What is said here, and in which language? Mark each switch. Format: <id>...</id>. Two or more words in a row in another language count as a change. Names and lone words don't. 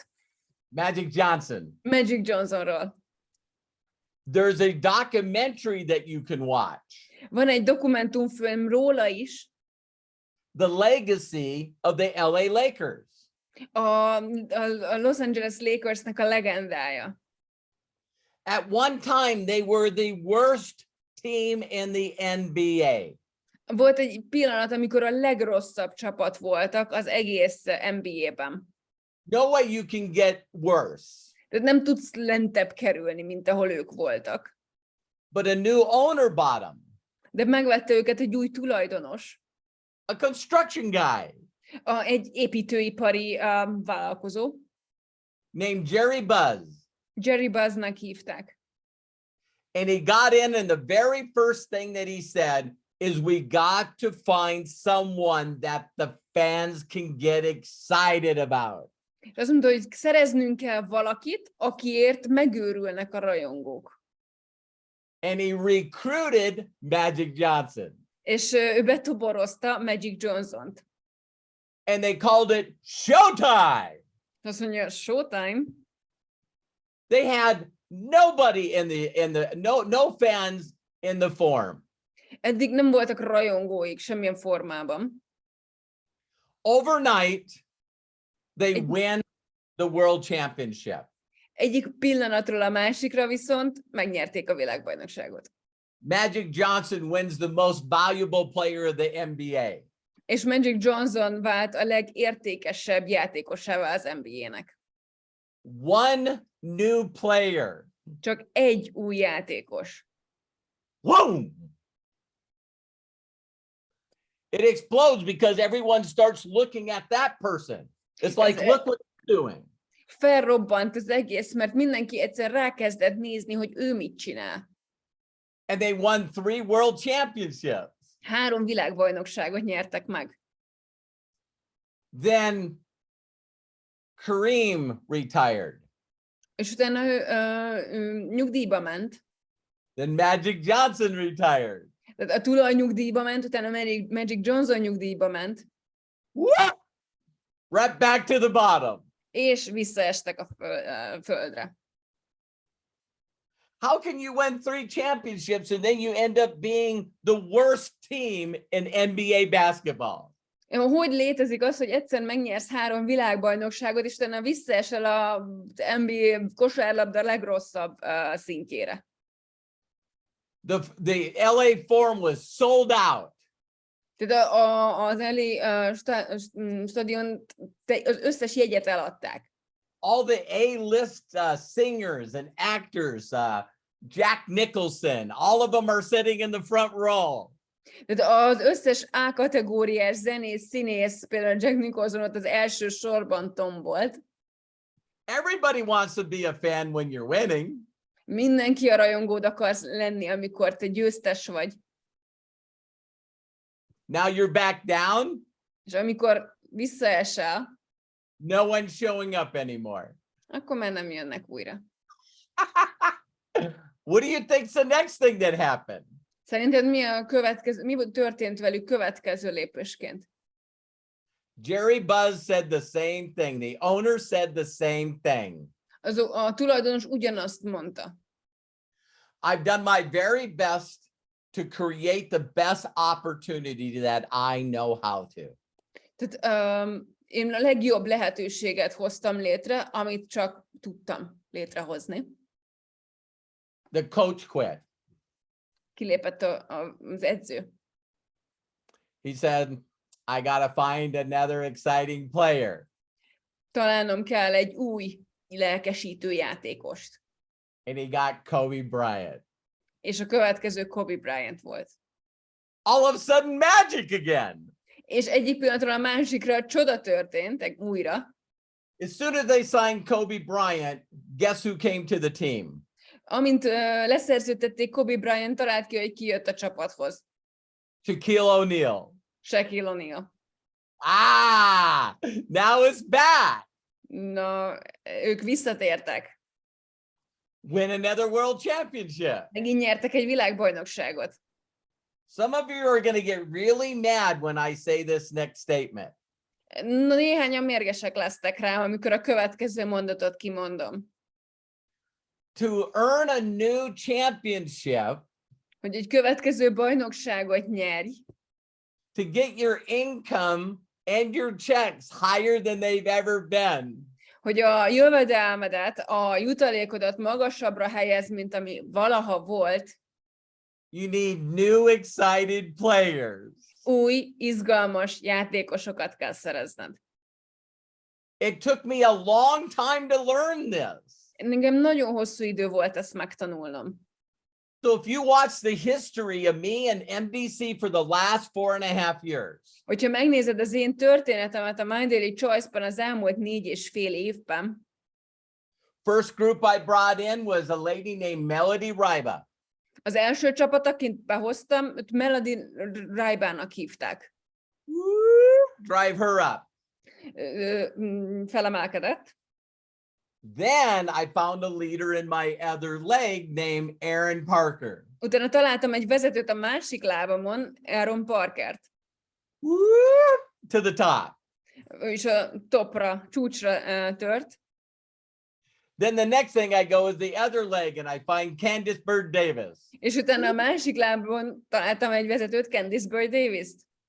<en>Magic Johnson.</en> <hu>Magic Johnsonról.</hu> <en>There's a documentary that you can watch.</en> <hu>Van egy dokumentumfilm róla is.</hu> <en>The legacy of the LA Lakers.</en> <hu>A Los Angeles Lakersnek a legendája.</hu> <en>At one time, they were the worst team in the NBA.</en> <hu>Volt egy pillanat, amikor a legrosszabb csapat voltak az egész NBA-ben.</hu> <en>No way you can get worse.</en> <hu>Tehát nem tudsz lentebb kerülni, mint ahol ők voltak.</hu> <en>But a new owner bought them.</en> <hu>De megvette őket egy új tulajdonos.</hu> <en>A construction guy.</en> <hu>Egy építőipari vállalkozó.</hu> <en>named Jerry Buzz.</en> <hu>Jerry Buzznak hívták.</hu> <en>And he got in, and the very first thing that he said is, we got to find someone that the fans can get excited about.</en> <hu>És azt mondta, hogy szereznünk kell valakit, akiért megőrülnek a rajongók.</hu> <en>And he recruited Magic Johnson.</en> <hu>És ő betoborozta Magic Johnsont.</hu> <en>And they called it Showtime.</en> <hu>Azt mondja, Showtime.</hu> <en>They had nobody no fans in the Forum.</en> <hu>Eddig nem voltak rajongóik semmilyen formában.</hu> <en>Overnight, they win the World Championship.</en> <hu>Egyik pillanatról a másikra viszont megnyerték a világbajnokságot.</hu> <en>Magic Johnson wins the most valuable player of the NBA.</en> <hu>És Magic Johnson vált a legértékesebb játékosává az NBA-nek.</hu> <en>One new player.</en> <hu>Csak egy új játékos.</hu> <en>Boom! It explodes because everyone starts looking at that person. It's like, look what he's doing.</en> <hu>Felrobbant az egész, mert mindenki egyszer rákezdett nézni, hogy ő mit csinál.</hu> <en>And they won 3 world championships.</en> <hu>3 világbajnokságot nyertek meg.</hu> <en>Then Kareem retired.</en> <hu>És utána ő nyugdíjba ment.</hu> <en>Then Magic Johnson retired.</en> <hu>Tehát a tulaj nyugdíjba ment, utána Magic Johnson nyugdíjba ment.</hu> <en>What? Right back to the bottom.</en> <hu>És visszaestek a földre.</hu> <en>How can you win 3 championships and then you end up being the worst team in NBA basketball?</en> <hu>Hogy létezik az, hogy egyszer megnyersz 3 világbajnokságot, és utána visszaesel a NBA kosárlabda legrosszabb szintjére?</hu> <en>The LA Forum was sold out.</en> <hu>Tehát az LA stadion az összes jegyet eladták.</hu> <en>All the A-list singers and actors, Jack Nicholson, all of them are sitting in the front row.</en> <hu>Tehát az összes A-kategóriás zenész, színész, például Jack Nicholson ott az első sorban tombolt.</hu> <en>Everybody wants to be a fan when you're winning.</en> <hu>Mindenki a rajongód akarsz lenni, amikor te győztes vagy.</hu> <en>Now you're back down.</en> <hu>És amikor visszaesel,</hu> <en>No one's showing up anymore.</en> <hu>akkor már nem jönnek újra.</hu> <en>What do you think's the next thing that happened?</en> <hu>Szerinted mi történt velük következő lépésként?</hu> <en>Jerry Buzz said the same thing. The owner said the same thing.</en> <hu>A tulajdonos ugyanazt mondta.</hu> <en>I've done my very best to create the best opportunity that I know how to.</en> <hu>Tehát én a legjobb lehetőséget hoztam létre, amit csak tudtam létrehozni.</hu> <en>The coach quit.</en> <hu>Kilépett az edző.</hu> <en>He said, I gotta find another exciting player.</en> <hu>Találnom kell egy új lelkesítő játékost.</hu> <en>And he got Kobe Bryant.</en> <hu>És a következő Kobe Bryant volt.</hu> <en>All of a sudden, magic again.</en> <hu>És egyik pillanatról a másikra csoda történt, újra.</hu> <en>As soon as they signed Kobe Bryant, guess who came to the team?</en> <hu>Amint leszerződtették Kobe Bryant, talált ki, hogy ki jött a csapathoz.</hu> <en>Shaquille O'Neal.</en> <hu>Shaquille O'Neal.</hu> <en>Now it's back.</en> <hu>Na, ők visszatértek.</hu> <en>Win another world championship.</en> <hu>Megint nyertek egy világbajnokságot.</hu> <en>Some of you are going to get really mad when I say this next statement.</en> <hu>Néhányan mérgesek lesztek rá, amikor a következő mondatot kimondom.</hu> <en>To earn a new championship,</en> <hu>hogy egy következő bajnokságot nyerj,</hu> <en>to get your income and your checks higher than they've ever been,</en> <hu>hogy a jövedelmedet, a jutalékodat magasabbra helyez, mint ami valaha volt,</hu> <en>you need new excited players.</en> <hu>Új, izgalmas játékosokat kell szerezned.</hu> <en>It took me a long time to learn this.</en> <hu>Nekem nagyon hosszú idő volt ezt megtanulnom.</hu> <en>So if you watch the history of me and MDC for the last 4.5 years,</en> <hu>Hogyha megnézed az én történetemet a My Daily Choice-ban az elmúlt 4,5 évben,</hu> <en>first group I brought in was a lady named Melody Ryba.</en> <hu>az első csapat, akit behoztam, őt Melody Rybának hívták.</hu> <en>Drive her up.</en> <hu>Felemelkedett.</hu> <en>Then I found a leader in my other leg named Aaron Parker.</en> <hu>Utána találtam egy vezetőt a másik lábamon, Aaron Parkert.</hu> <en>To the top.</en> <hu>Ő is a topra, csúcsra tört.</hu> <en>Then the next thing I go is the other leg and I find Candice Bird Davis.</en> <hu>És utána a másik lábon találtam egy vezetőt, Candice Bird Davis-t.</hu>